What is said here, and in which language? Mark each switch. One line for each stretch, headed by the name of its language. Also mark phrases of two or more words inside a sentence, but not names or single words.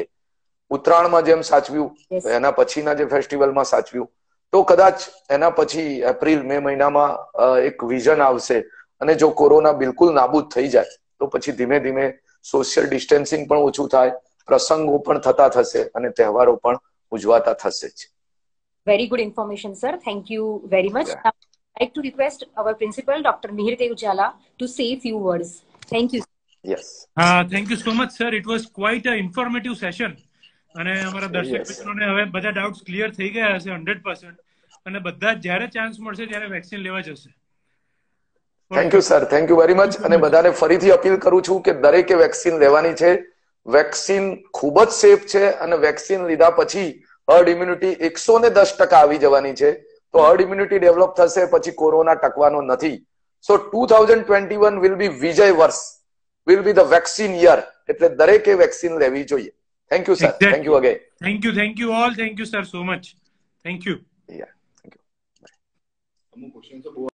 Gujarati: ઉત્તરાયણમાં જેમ સાચવ્યું, એના પછીના જે ફેસ્ટિવલમાં સાચવ્યું, તો કદાચ એના પછી એપ્રિલ મે મહિનામાં એક વિઝન આવશે અને જો કોરોના બિલકુલ નાબૂદ થઈ જાય તો પછી ધીમે ધીમે
English: social distancing
Gujarati: પણ ઓછું થાય, પ્રસંગો પણ થતા થશે અને તહેવારો પણ ઉજવાતા થશે જ.
English: Very good information, sir. Thank you very much. Yeah. Now, I'd like to request our principal, Dr. Mihir Dev Jala, to say a few words. Thank you. Yes. Thank you so much, sir. It was quite an informative session.
Gujarati: અને અમારા દર્શક મિત્રોને હવે બધા
English: doubts clear
Gujarati: થઈ ગયા હશે 100%. અને બધા જ્યારે ચાન્સ મળશે ત્યારે વેક્સિન લેવા જશે.
English: thank you sir, thank you very much.
Gujarati: અને બધાને ફરીથી અપીલ કરું છું કે દરેકે વેક્સિન લેવાની છે. વેક્સિન ખૂબ જ સેફ છે અને વેક્સિન લીધા પછી
English: herd immunity
Gujarati: 110% આવી જવાની છે. તો
English: herd immunity develop
Gujarati: થશે પછી કોરોના ટકવાનો નથી.
English: so 2021 will be
Gujarati: વિજય વર્ષ,
English: will be the vaccine year.
Gujarati: એટલે દરેકે વેક્સિન લેવી જોઈએ.
English: thank you sir, thank you again. thank you all, thank you sir so much. thank you. Yeah, thank you.
Gujarati: અમુક ક્વેશ્ચન